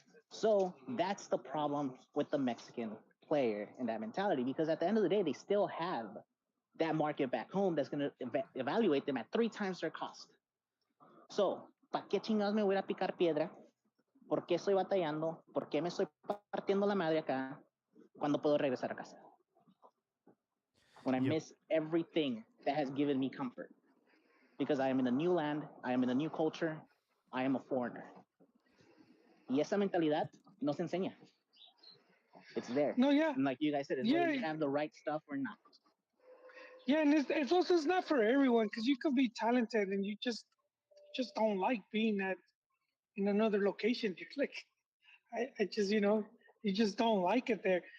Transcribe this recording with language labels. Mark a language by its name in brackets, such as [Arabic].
[English] So that's the problem with the Mexican player and that mentality, because at the end of the day, they still have that market back home that's going to evaluate them at 3 times their cost. [Spanish] So, ¿para qué chingados me voy a picar piedra? ¿Por qué estoy batallando? ¿Por qué me estoy partiendo la madre acá cuando puedo regresar a casa? [English] When I miss everything that has given me comfort. Because I am in a new land, I am in a new culture, I am a foreigner. [Spanish] Y esa mentalidad no se enseña. [English] It's there. No, yeah. And like you guys said, it's whether you have the right stuff or not. Yeah, and it's also not for everyone, because you could be talented and you just don't like being in another location. You're like, I just, you just don't like it there.